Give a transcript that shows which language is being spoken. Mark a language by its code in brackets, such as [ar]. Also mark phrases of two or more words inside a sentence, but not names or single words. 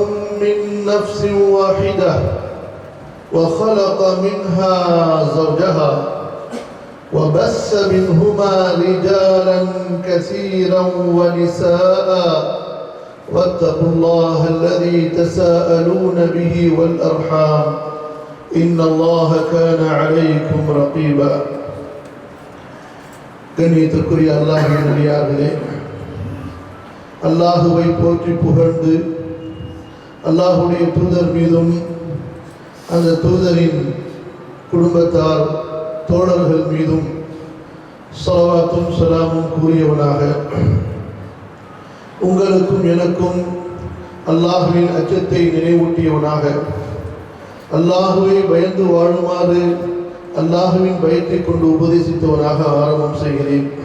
[ar] من نفس واحدة وخلق منها زوجها وبث منهما رجالا كثيرا ونساء واتقوا الله الذي تساءلون به والأرحام إن الله كان عليكم رقيبا. [ta] கண்ணியத்திற்குரிய அல்லாஹ்வின் அடியார்களே, அல்லாஹுவை போற்றி புகழ்ந்து அல்லாஹுடைய தூதர் மீதும் அந்த தூதரின் குடும்பத்தார் தோழர்கள் மீதும் ஸலவாத்தும் ஸலாமும் கூறியவனாக உங்களுக்கும் எனக்கும் அல்லாஹுவின் அச்சத்தை நினைவூட்டியவனாக அல்லாஹுவை பயந்து வாழுமாறு அல்லாஹுவின் பயத்தை கொண்டு உபதேசித்தவனாக ஆரம்பம் செய்கிறேன்.